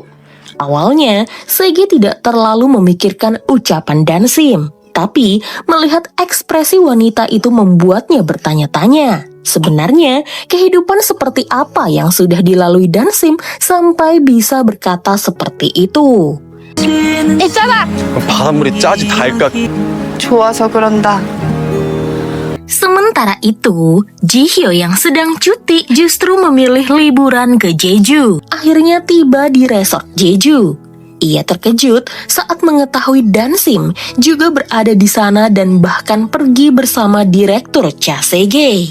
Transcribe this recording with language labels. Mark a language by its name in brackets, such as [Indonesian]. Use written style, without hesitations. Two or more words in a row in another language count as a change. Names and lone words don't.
[Indonesian] Awalnya, Sege tidak terlalu memikirkan ucapan Dansim, tapi melihat ekspresi wanita itu membuatnya bertanya-tanya. Sebenarnya, kehidupan seperti apa yang sudah dilalui Dansim sampai bisa berkata seperti itu. [Korean] 바닷물이 짜지 달까? 좋아서 그런다. [Indonesian] Sementara itu, Jihyo yang sedang cuti justru memilih liburan ke Jeju. Akhirnya tiba di resort Jeju. Ia terkejut saat mengetahui Dansim juga berada di sana dan bahkan pergi bersama direktur Cha Sege.